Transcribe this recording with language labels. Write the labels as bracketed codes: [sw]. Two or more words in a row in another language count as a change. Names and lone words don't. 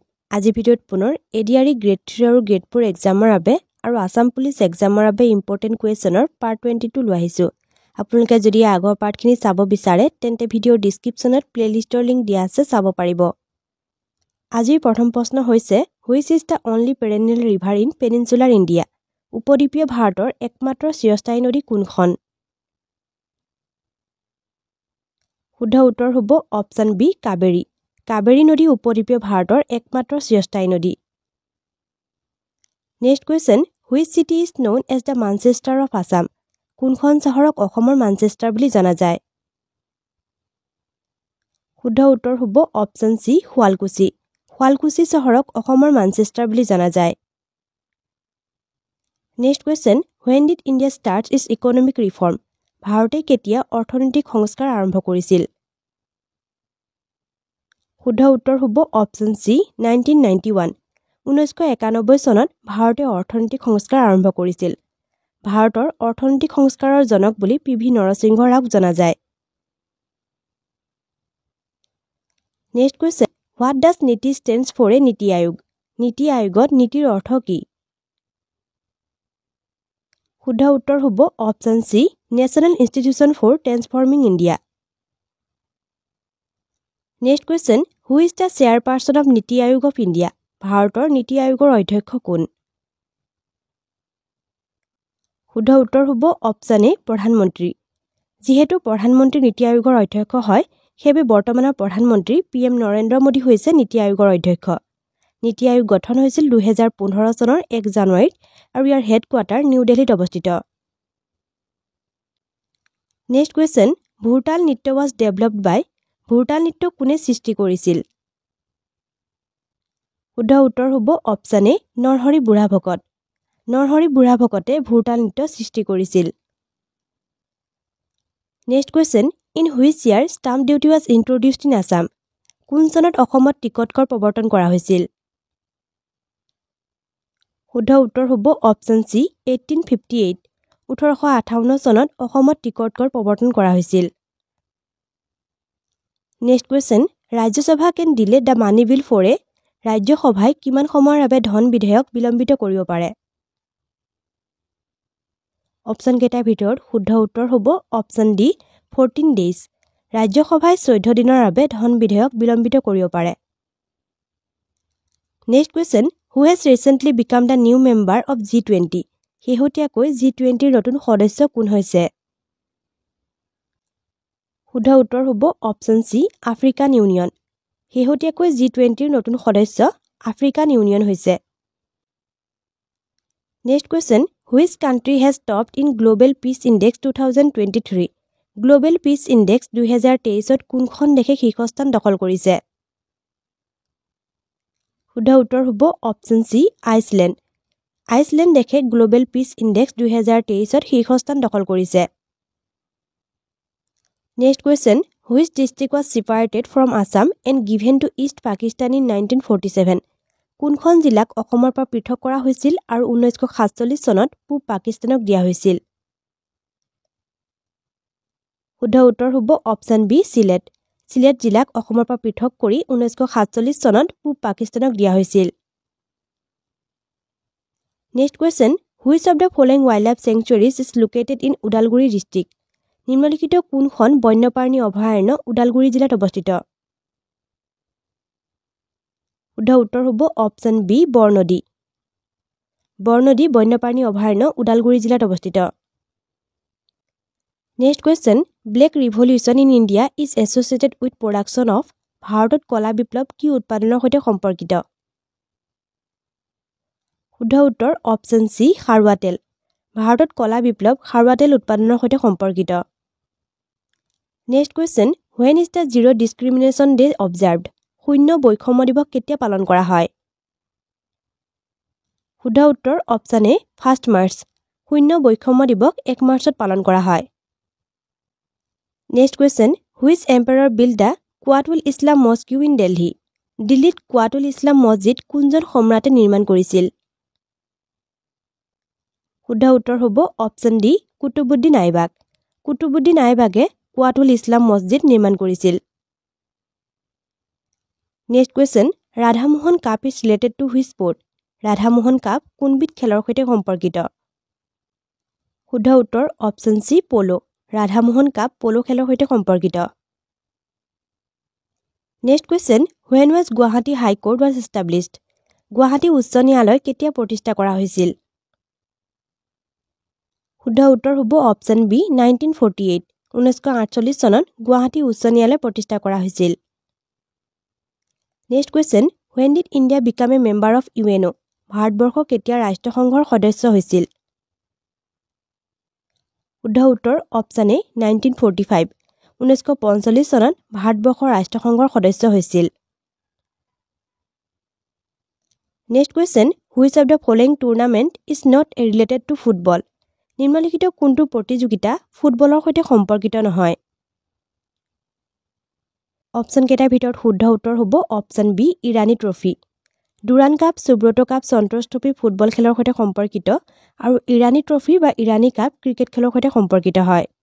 [as] আজি ভিডিঅ'ত পুনৰ ADRE গ্ৰেড 3 আৰু [en] grade 4 exam [as] বাবে আৰু আসাম পুলিচ এক্সামৰ বাবে [en] important question part 22 [as] লৈ আহিছো। আপোনালোকে যদি আগৰ পাৰ্টখিনি চাব বিচাৰে তেন্তে ভিডিঅ'ৰ [en] description playlist link [as] দিয়া আছে চাব পাৰিব। আজিৰ প্ৰথম প্ৰশ্ন হৈছে [en] Which is the only perennial river in peninsular India? [as] উপদ্বীপীয় ভাৰতৰ একমাত্ৰ চিৰস্থায়ী নদী কোনখন? শুদ্ধ উত্তৰ হ'ব [en] option B [as] কাবেৰী। কাবেৰী নদী উপদ্বীপীয় ভাৰতৰ একমাত্ৰ চিৰস্থায়ী নদী। [en] next question Which city is known as the Manchester of Assam? [as] কোনখন চহৰক অসমৰ মানচেষ্টাৰ বুলি জনা যায়? শুদ্ধ উত্তৰ হ'ব [en] option C [as] শুৱালকুছি। শুৱালকুছি চহৰক অসমৰ মানচেষ্টাৰ বুলি জনা যায়। [en] next question When did India start its economic reform? [as] ভাৰতে কেতিয়া অৰ্থনৈতিক সংস্কাৰ আৰম্ভ কৰিছিল? শুদ্ধ উত্তৰ হ'ব [en] option C [as] 1991। 1991 চনত ভাৰতে অৰ্থনৈতিক সংস্কাৰ আৰম্ভ কৰিছিল। ভাৰতৰ অৰ্থনৈতিক সংস্কাৰৰ জনক বুলি পিভি নৰসিংহ ৰাওক জনা যায়। [en] next question What does NITI stands for a নীতি আয়োগ? [as] নীতি আয়োগত নীতিৰ অৰ্থ কি? শুদ্ধ উত্তৰ হ'ব [en] option C National Institution for Transforming India. next question Who is the chairperson of নীতি আয়োগ of India? [as] ভাৰতৰ নীতি আয়োগৰ অধ্যক্ষ কোন? শুদ্ধ উত্তৰ হ'ব [en] option A [as] প্ৰধানমন্ত্ৰী। যিহেতু প্ৰধানমন্ত্ৰী নীতি আয়োগৰ অধ্যক্ষ হয় সেয়ে বৰ্তমানৰ প্ৰধানমন্ত্ৰী PM নৰেন্দ্ৰ মোদী হৈছে নীতি আয়োগৰ অধ্যক্ষ। নীতি আয়োগ গঠন হৈছিল 2015 চনৰ 1 জানুৱাৰীত আৰু ইয়াৰ হেডকোৱাৰ্টাৰ নিউ দিল্লীত অৱস্থিত। [en] next question [as] ভুৰতাল নৃত্য [en] was developed by [as] ভুৰতাল নৃত্য কোনে সৃষ্টি কৰিছিল? শুদ্ধ উত্তৰ হ'ব [en] option A [as] নৰহৰি বুঢ়াভকত। নৰহৰি বুঢ়াভকতে ভুৰতাল নৃত্য সৃষ্টি কৰিছিল। [en] next question In which year stamp duty was introduced in Assam? [as] কোন চনত অসমত টিকট কৰ প্ৰৱৰ্তন কৰা হৈছিল? শুদ্ধ উত্তৰ হ'ব [en] option C [as] 1858। 1858 চনত অসমত টিকট কৰ প্ৰৱৰ্তন কৰা হৈছিল। [en] next question [as] ৰাজ্যসভা [en] can delay the money bill for a [as] ৰাজ্যসভাই কিমান সময়ৰ বাবে ধন বিধেয়ক বিলম্বিত কৰিব পাৰে? অপচন কেইটাৰ ভিতৰত শুদ্ধ উত্তৰ হ'ব [en] option D 14 days. [as] ৰাজ্যসভাই 14 দিনৰ বাবে ধন বিধেয়ক বিলম্বিত কৰিব পাৰে। [en] next question Who has recently become the new member of G20? [as] শেহতীয়াকৈ G20ৰ নতুন সদস্য কোন হৈছে? শুদ্ধ উত্তৰ হ'ব [en] option C [as] আফ্ৰিকান ইউনিয়ন। শেহতীয়াকৈ G20ৰ নতুন সদস্য আফ্ৰিকান ইউনিয়ন হৈছে। [en] next question Which country has topped in Global Peace Index 2023? [as] Global Peace Index 2023ত কোনখন দেশে শীৰ্ষস্থান দখল কৰিছে? শুদ্ধ উত্তৰ হ'ব [en] option C [as] আইচলেণ্ড। আইচলেণ্ড দেশে গ্লোবেল পিচ ইনডেক্স 2023ত শীৰ্ষস্থান দখল কৰিছে। [en] next question Which district was separated from Assam and given to East Pakistan in 1947? [as] কোনখন জিলাক অসমৰ পৰা পৃথক কৰা হৈছিল আৰু 1947 চনত পূব পাকিস্তানক দিয়া হৈছিল? শুদ্ধ উত্তৰ হ'ব [en] option B [as] চিলেট। চিলেট জিলাক অসমৰ পৰা পৃথক কৰি 1947 চনত পূব পাকিস্তানক দিয়া হৈছিল। [en] next question Which of the following wildlife sanctuaries is located in Udalguri district? [as] নিম্নলিখিত কোনখন বন্যপ্ৰাণী অভয়াৰণ্য উদালগুৰি জিলাত অৱস্থিত? শুদ্ধ উত্তৰ হ'ব [en] option B [as] বৰনদী। বৰনদী বন্যপ্ৰাণী অভয়াৰণ্য উদালগুৰি জিলাত অৱস্থিত। [en] next question Black Revolution in India is associated with production of [as] ভাৰতত কলা বিপ্লৱ কি উৎপাদনৰ সৈতে সম্পৰ্কিত? শুদ্ধ উত্তৰ [en] option C [as] খাৰুৱা তেল। ভাৰতত কলা বিপ্লৱ খাৰুৱা তেল উৎপাদনৰ সৈতে সম্পৰ্কিত। [en] next question When is the Zero Discrimination Day observed? [as] শূন্য বৈষম্য দিৱস কেতিয়া পালন কৰা হয়? শুদ্ধ উত্তৰ [en] option A [as] 1 মাৰ্চ। শূন্য বৈষম্য দিৱস 1 মাৰ্চত পালন কৰা হয়। [en] next question Which emperor built the Quwwatul Islam Mosque in Delhi? [as] দিল্লীত কুৱাতুল ইছলাম মছজিদ কোনজন সম্ৰাটে নিৰ্মাণ কৰিছিল? শুদ্ধ উত্তৰ হ'ব [en] option D [as] কুতুবুদ্দিন আইবাক। কুতুবুদ্দিন আইবাকে কুৱাতুল ইছলাম মছজিদ নিৰ্মাণ কৰিছিল। [en] next question Radhamohan Cup is related to which sport [as] ৰাধামোহন কাপ কোনবিধ খেলৰ সৈতে সম্পৰ্কিত শুদ্ধ উত্তৰ [en] option C [as] প'লো ৰাধামোহন কাপ প'লো খেলৰ সৈতে সম্পৰ্কিত [en] next question when was Guwahati High Court was established [as] গুৱাহাটী উচ্চ ন্যায়ালয় কেতিয়া প্ৰতিষ্ঠা কৰা হৈছিল শুদ্ধ উত্তৰ হ'ব [en] option B [as] 1948 1948 চনত গুৱাহাটী উচ্চ ন্যায়ালয় প্ৰতিষ্ঠা কৰা হৈছিল [en] next question when did India become a member of UNO [as] ভাৰতবৰ্ষ কেতিয়া ৰাষ্ট্ৰসংঘৰ সদস্য হৈছিল শুদ্ধ উত্তৰ [en] option A [as] 1945 1945 চনত ভাৰতবৰ্ষ ৰাষ্ট্ৰসংঘৰ সদস্য হৈছিল [en] next question which of the following tournament is not related to football [as] নিম্নলিখিত কোনটো প্ৰতিযোগিতা ফুটবলৰ সৈতে সম্পৰ্কিত নহয় অপচন কেইটাৰ ভিতৰত শুদ্ধ উত্তৰ হ'ব [en] option B [as] ইৰানী ট্ৰফি ডুৰান কাপ সুব্ৰতো কাপ সন্তোষ ট্ৰফি ফুটবল খেলৰ সৈতে সম্পৰ্কিত আৰু ইৰানী ট্ৰফি বা ইৰানী কাপ ক্ৰিকেট খেলৰ সৈতে সম্পৰ্কিত হয়